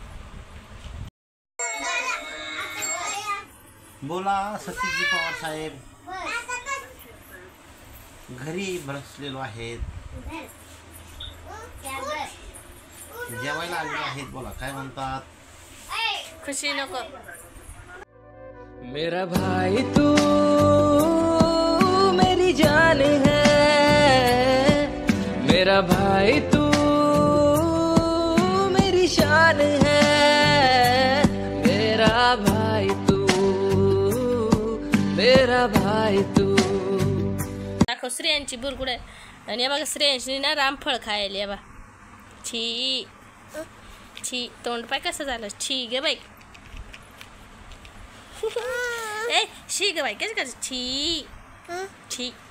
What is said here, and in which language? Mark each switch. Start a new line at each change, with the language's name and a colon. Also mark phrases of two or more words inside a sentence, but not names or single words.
Marathi: बोला सतीजी पवार साहेब. घरी बसलेलो आहेत, जेवायला आलेलो आहेत. बोला काय म्हणतात. खुशी नको.
Hindi: मेरा भाई तू मेरी जान है, मेरा भाई तू मेरी शान है, मेरा भाई तू, मेरा भाई तू.
Marathi: दाखव श्रेयांची बुरकुड. आणि बघा श्रेयांशी ना रामफळ खायला. बा छी छी, तोंड पाय कसं झालं. छी गे बाई. ए शी ग बाई कसं करायचं. छी छी.